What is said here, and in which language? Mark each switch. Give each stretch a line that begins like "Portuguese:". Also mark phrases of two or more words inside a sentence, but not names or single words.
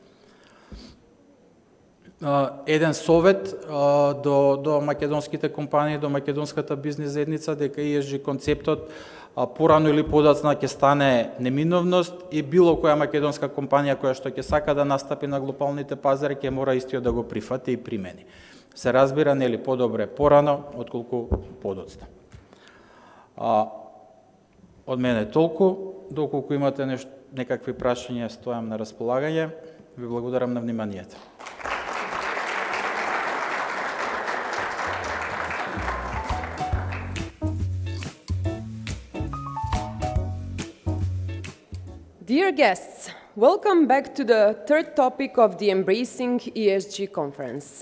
Macedonian: Еден совет до македонските компании, до македонската бизнес заедница, дека ESG концептот порано или подоцна ќе стане неминовност и било која македонска компанија која што ќе сака да настапи на глобалните пазари ќе мора истиот да го прифати и примени. Се разбира, нели подобре порано отколку подоцна. Од мене толку, доколку имате некакви прашања, стојам на располагање. Ви благодарам на вниманието.
English: Dear guests, welcome back to the third topic of the Embracing ESG Conference.